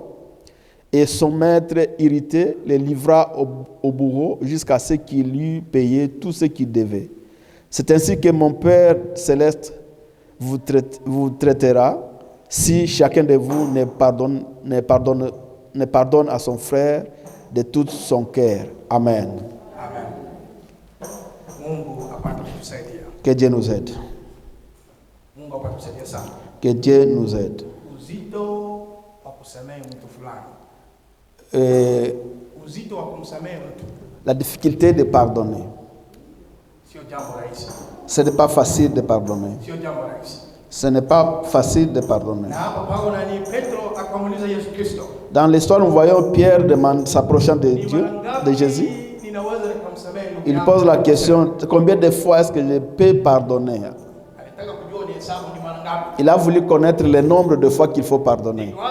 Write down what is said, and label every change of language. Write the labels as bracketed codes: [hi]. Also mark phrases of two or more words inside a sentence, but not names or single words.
[fr] Et son maître, irrité, le livra au bourreau jusqu'à ce qu'il eût payé tout ce qu'il devait. C'est ainsi que mon Père céleste vous traitera si chacun de vous ne pardonne à son frère de tout son cœur. Amen. Amen. [sw] Mungu apate kutusaidia. [fr] Que Dieu nous aide. [sw] Mungu apate kutusaidia sana. [fr] Que Dieu nous aide. [sw] Uzito wa kusamehe mtu fulani. Uzito wa kumsamehe mtu. [fr] La difficulté de pardonner. [sw] Sio jambo rahisi. [fr] Ce n'est pas facile de pardonner. [sw] Sio jambo rahisi. [fr] Ce n'est pas facile de pardonner. [sw] Na hapa Paulo ni Petro akamuuliza Yesu Kristo. [fr] Dans l'histoire, nous voyons Pierre s'approchant de Dieu, de Jésus. Il pose la question, combien de fois est-ce que je peux pardonner? Il a voulu connaître le nombre de fois qu'il faut pardonner.